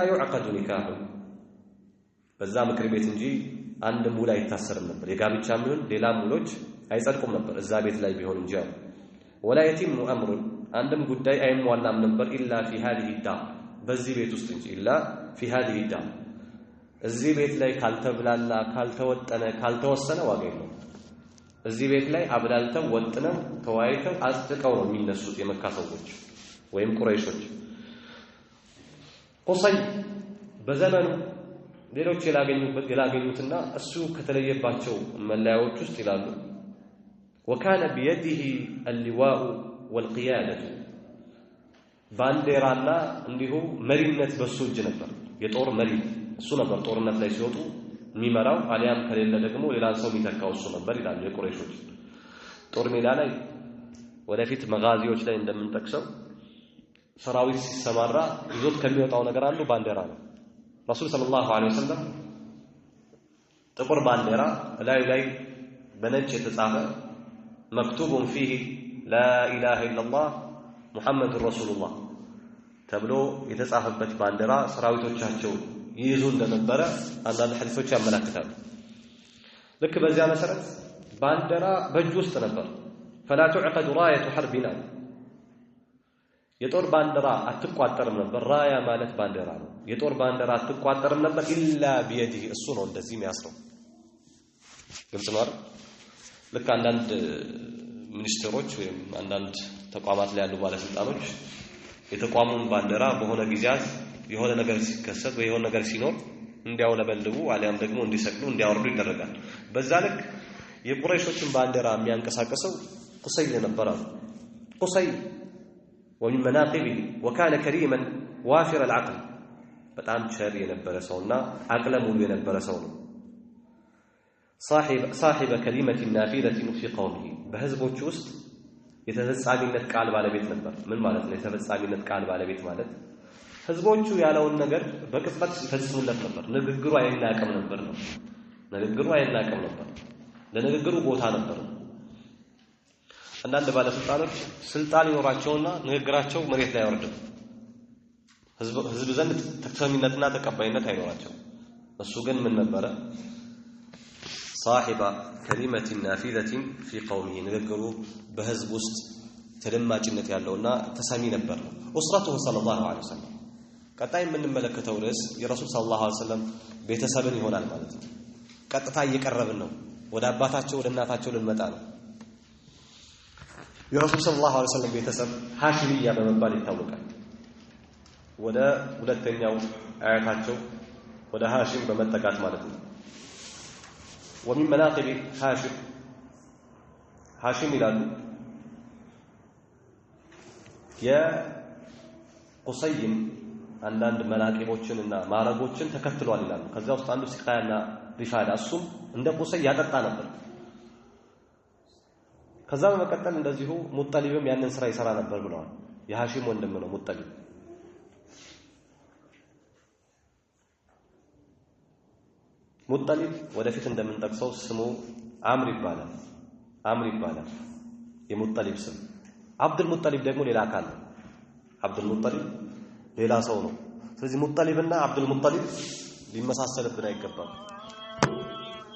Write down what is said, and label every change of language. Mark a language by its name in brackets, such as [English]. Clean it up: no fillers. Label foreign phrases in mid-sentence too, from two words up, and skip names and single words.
[Arabic] يعقد نكاح [Amharic] በዛ ምክር ቤት እንጂ አንድ ሙላ አይታሰርም ነበር የጋብቻም ይሁን ሌላ ሙሎች አይጸድቁም ነበር እዛ ቤት ላይ ቢሆን እንጂ [Arabic] ولا يتم امر [Amharic] አንድም ጉዳይ አይሟላም ነበር [Arabic] الا في هذه الدار [Amharic] በዚህ ቤት ውስጥ እንጂ [Arabic] الا في هذه الدار [Amharic] እዚህ ቤት ላይ ካልተብላላ ካልተወጠነ ካልተወሰነ ዋጋ የለውም እዚህ ቤት ላይ አብላልተው ወጥነው ተዋይተው አጽድቀው ነው የሚነሱት የመካ ሰዎች ወይም ቁረይሾች ቁሰይ በዘመኑ ሌሎች ያላገኙትና እሱ ከተለየባቸው መለያዎች ውስጥ ይላሉ [Arabic] وكان بيده اللواء والقيادة [Amharic] ባንዲራና እንዲሁ መሪነት በሱ እጅ ነበር የጦር መሪ እሱ ነበር ጦርነት ላይ ሲወጡ የሚመራው አሊያም ከሌለ ደግሞ ሌላ ሰው የሚተካው እሱ ነበር ይላሉ የቁረይሾች ጦር ሜዳ ላይ ወደፊት መጋዚዎች ላይ እንደምንጠቅሰው ሰራዊት ሲሰማራ ይዞት ከሚወጣው ነገር አንዱ ባንዲራ ነው ረሱል [Arabic] صلى الله عليه وسلم [Amharic] ጥቁር ባንዲራ ላይ በነጭ የተጻፈ መክቱቡን فيه [Arabic] لا اله الا الله محمد رسول الله [Amharic] ተብሎ የተጻፈበት ባንዲራ ሰራዊቶቻቸው ይይዙ እንደነበረ አንዳንድ ሐዲሶች ያመለክታሉ ልክ በዚያ መሰረት ባንዲራ በእጅ ውስጥ ነበር [Arabic] فلا تعقد رايه حربنا [Amharic] የጦር ባንዲራ አትቋጠርም ነበር ራያ ማለት ባንዲራ ነው የጦር ባንዲራ አትቋጠርም ነበር [Arabic] الا بيده [Amharic] እሱ ነው እንደዚህ የሚያስረው ግልጽ ነው አይደል ልክ አንዳንድ ሚኒስትሮች ወይም አንዳንድ ተቋማት ላይ ያሉ ባለስልጣኖች የተቋሙን ባንዲራ በሆነ ጊዜያት የሆነ ነገር ሲከሰት ወይ የሆነ ነገር ሲኖር እንዲያውለበልቡ አሊያም ደግሞ እንዲሰቅሉ እንዲያወርዱ ይደረጋል በዛ ልክ የቁረይሾችን ባንዲራ የሚያንቀሳቅሰው ቁሰይ ነበር ቁሰይ [Arabic] ومن مناقبه وكان كريما وافر العقل [Amharic] በጣም ቸር የነበረ ሰውና አቅለ ሙሉ የነበረ ሰው ነው [Arabic] صاحب كلمة نافذة في قومه [Amharic] በህዝቦች ውስጥ የተፈጻሚነት ቃል ባለቤት ነበር ምን ማለት ነው የተፈጻሚነት ቃል ባለቤት ማለት ህዝቦቹ ያለውን ነገር በቅጽበት ይፈጽሙለት ነበር ንግግሩ አይናቀም ነበር ነው ንግግሩ አይናቀም ነበር ለንግግሩ ቦታ ነበር አንዳንድ ባለስልጣኖች ስልጣን ይኖራቸውና ንግግራቸው መሬት ላይ አይወርድም ህዝብ ዘንድ ተሰሚነትና ተቀባይነት አይኖራቸው እሱ ግን ምን ነበረ [Arabic] صاحب كلمة نافذة في قومه [Amharic] ንግግሩ በህዝብ ውስጥ ተደማጭነት ያለውና ተሰሚ ነበር [Arabic] أسرته صلى الله عليه وسلم [Amharic] ቀጣይ የምንመለከተው ርዕስ የረሱል [Arabic] صلى الله عليه وسلم [Amharic] ቤተሰብን ይሆናል ማለት ነው ቀጥታ እየቀረብን ነው ወደ አባታቸው ወደ እናታቸው ልንመጣ ነው የረሱል [Arabic] صلى الله عليه وسلم [Amharic] ቤተሰብ ሃሺሚያ በመባል ይታወቃል ወደ ሁለተኛው አያታቸው ወደ ሃሺም በመጠቃት ማለት ነው [Arabic] ومن مناقب هاشم [Amharic] ይላሉ የቁሰይም አንዳንድ መናቂቦችንና ማረጎችን ተከትሏል ይላሉ ከዛ ውስጥ አንዱ ሲቃያና ሪፋዳ እሱም እንደ ቁሰይ ያጠጣ ነበር ከዛ በመቀጠል እንደዚሁ ሙጠሊብም ያንን ስራ ይሰራ ነበር ብለዋል የሃሺም ወንድም ነው ሙጠሊብ ሙጠሊብ ወደፊት እንደምንጠቅሰው ስሙ አምር ይባላል የሙጠሊብ ስም አብዱል ሙጠሊብ ደግሞ ሌላ አካል ነው አብዱል ሙጠሊብ ሌላ ሰው ነው ስለዚህ ሙጠሊብና አብዱል ሙጠሊብ ሊመሳሰልብን አይገባም